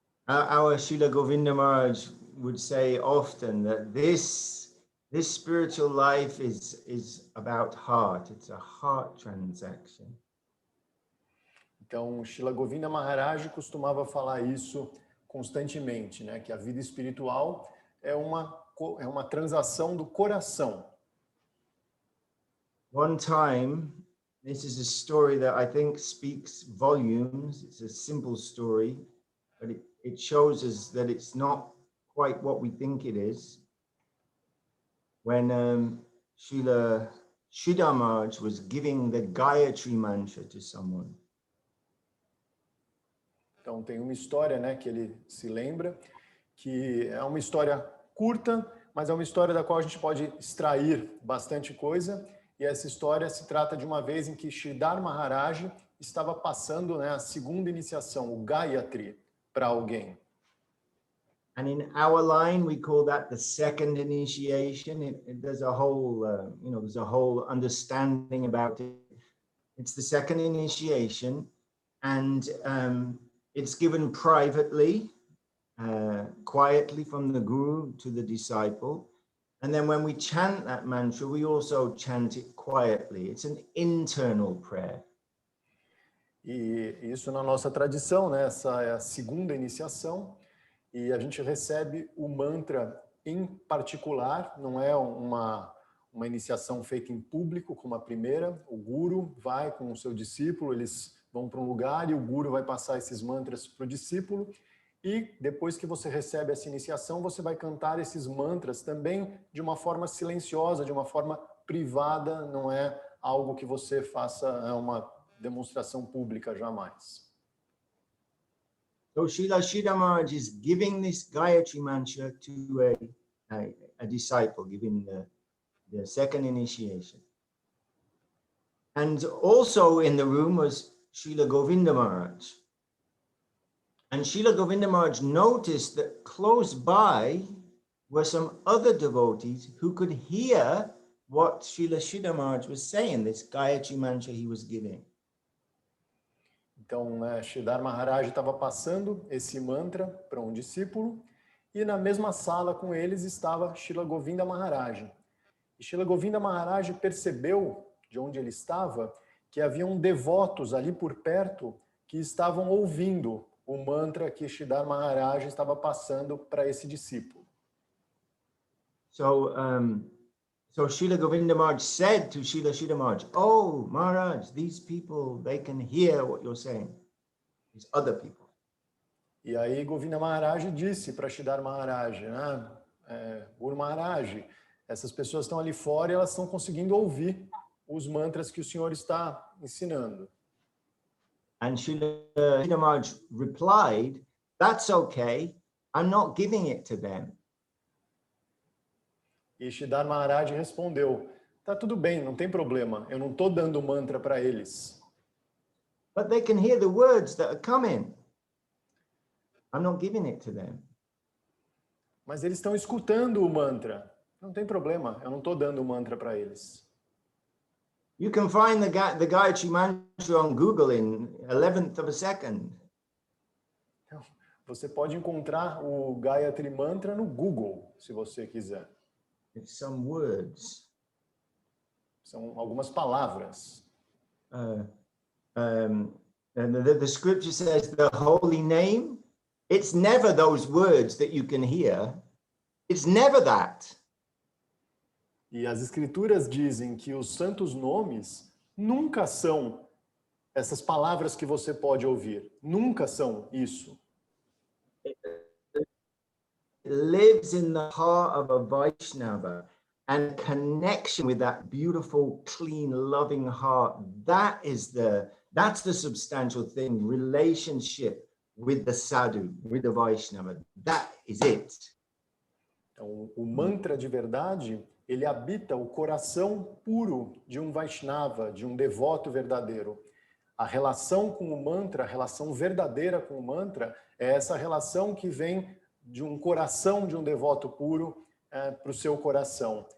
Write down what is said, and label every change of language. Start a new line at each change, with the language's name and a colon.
English: Our Srila Govinda Maharaj would say often that this spiritual life is about heart. It's a heart transaction.
Portuguese: Então, Srila Govinda Maharaj costumava falar isso constantemente, né? Que a vida espiritual é uma transação do coração.
English: One time, this is a story that I think speaks volumes. It's a simple story, but it shows us that it's not quite what we think it is. When Srila Sridhar Maharaj was giving the Gayatri mantra to someone.
Portuguese: Então tem uma história, né, que ele se lembra, que é uma história curta, mas é uma história da qual a gente pode extrair bastante coisa. E essa história se trata de uma vez em que Sridhar Maharaj estava passando, né, a segunda iniciação, o Gayatri, para alguém.
English: And in our line, we call that the second initiation. There's a whole, there's a whole understanding about it. It's the second initiation, and it's given privately, quietly from the guru to the disciple. And then when we chant that mantra, we also chant it quietly. It's an internal prayer.
Portuguese: E isso na nossa tradição, né? Essa é a segunda iniciação. E a gente recebe o mantra em particular, não é uma iniciação feita em público como a primeira. O guru vai com o seu discípulo, eles vão para um lugar e o guru vai passar esses mantras para o discípulo. E depois que você recebe essa iniciação, você vai cantar esses mantras também de uma forma silenciosa, de uma forma privada, não é algo que você faça uma demonstração pública jamais.
English: So Srila Sridhar Maharaj is giving this Gayatri mantra to a disciple, giving the second initiation. And also in the room was Srila Govinda Maharaj. And Srila Govinda Maharaj noticed that close by were some other devotees who could hear what Srila Sridhar Maharaj was saying, this Gayatri mantra he was giving.
Portuguese: Então, Sridhar Maharaj estava passando esse mantra para um discípulo e na mesma sala com eles estava Srila Govinda Maharaj. E Srila Govinda Maharaj percebeu, de onde ele estava, que haviam devotos ali por perto que estavam ouvindo o mantra que Sridhar Maharaj estava passando para esse discípulo.
English: So Srila Govinda Maharaj said to Srila Sridhar Maharaj, "Oh, Maharaj, these people, they can hear what you're saying. These other people."
Portuguese: E aí Govinda Maharaj disse para Sridhar Maharaj, Guru Maharaj, essas pessoas estão ali fora e elas estão conseguindo ouvir os mantras que o senhor está ensinando.
English: And Srila Sridhar Maharaj replied, "That's okay. I'm not giving it to them."
Portuguese: E Sridhar Maharaj respondeu, tá tudo bem, não tem problema, eu não estou dando mantra para eles.
English: But they can hear the words that are coming. I'm not giving it to them.
Portuguese: Mas eles estão escutando o mantra. Não tem problema, eu não estou dando o mantra para eles.
English: You can find the Gayatri mantra on Google in 11th of a second.
Portuguese: Você pode encontrar o Gayatri Mantra no Google, se você quiser.
English: It's some words.
Portuguese: São algumas palavras.
English: And the scripture says the holy name. It's never those words that you can hear. It's never that.
Portuguese: E as escrituras dizem que os santos nomes nunca são essas palavras que você pode ouvir. Nunca são isso.
English: Lives in the heart of a Vaishnava, and connection with that beautiful, clean, loving heart. That's the substantial thing. Relationship with the sadhu, with the Vaishnava. That is it.
Portuguese: Então, o mantra de verdade, ele habita o coração puro de um Vaishnava, de um devoto verdadeiro. A relação com o mantra, a relação verdadeira com o mantra, é essa relação que vem de um coração de um devoto puro para o seu coração.